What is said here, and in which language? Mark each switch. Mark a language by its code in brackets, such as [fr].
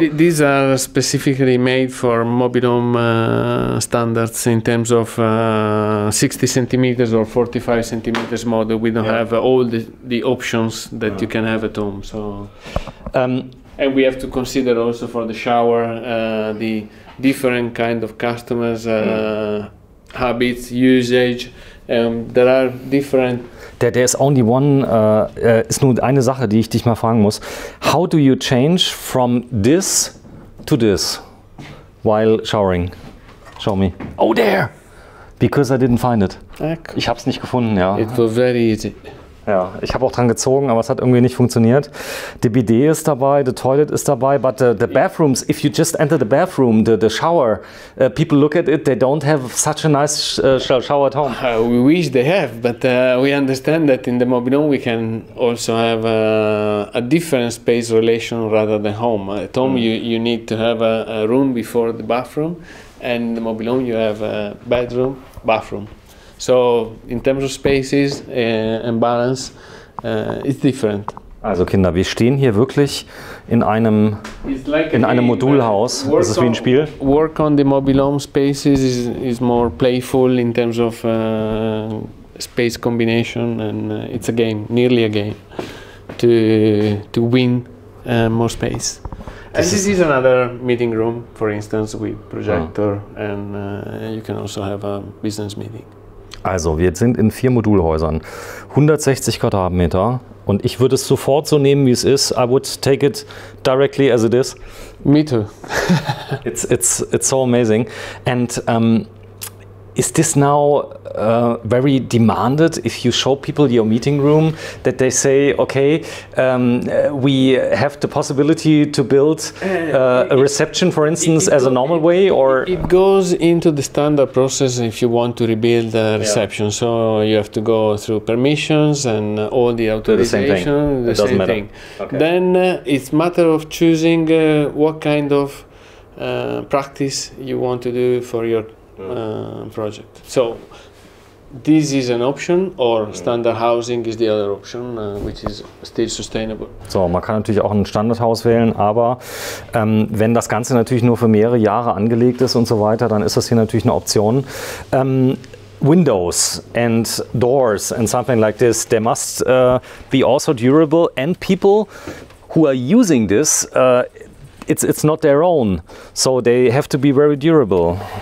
[en] These are specifically made for mobile home standards in terms of 60 centimeters or 45 centimeters model. We don't have all the options that you can have at home. So. And we have to consider also for the shower the different kind of customers, habits, usage. There are different. There is only one, [de] ist nur eine Sache, die ich dich mal fragen muss. [en] How do you change from this to this while showering? Show me. Oh, there! Because I didn't find it. [de] Ich habe es nicht gefunden, ja. [en] It was very easy. [de] Ja, ich habe auch dran gezogen, aber es hat irgendwie nicht funktioniert. [en] The bidet [de] ist dabei, [en] the toilet ist dabei, but the bathrooms, if you just enter the bathroom, the shower, people look at it, they don't have such a nice shower at home. We wish they have, but we understand that in the mobile home we can also have a different space relation rather than home. At home you need to have a room before the bathroom, and in the mobile home you have a bedroom, bathroom. So in terms of spaces and balance, it's different. [de] Also Kinder, wir stehen hier wirklich in einem Modulhaus. Das ist wie ein Spiel. [en] Work on the mobile home spaces is more playful in terms of space combination, and it's a game, nearly a game, to win more space. And this is another meeting room, for instance, with projector, and you can also have a business meeting. [de] Also, wir sind in 4 Modulhäusern, 160 Quadratmeter, und ich würde es sofort so nehmen, wie es ist. [en] I would take it directly as it is. Me too. It's so amazing. And is this now very demanded if you show people your meeting room, that they say, okay, we have the possibility to build a reception, for instance, as a normal way? Or it goes into the standard process if you want to rebuild a reception. Yeah. So you have to go through permissions and all the authorization, the same thing. Okay. Then it's matter of choosing what kind of practice you want to do for your project. So this is an option, or standard housing is the other option, which is still sustainable. [de] So, man kann natürlich auch ein Standardhaus wählen, aber wenn das Ganze natürlich nur für mehrere Jahre angelegt ist und so weiter, dann ist das hier natürlich eine Option. [en] windows and doors and something like this, they must be also durable, and people who are using this, it's not their own, so they have to be very durable.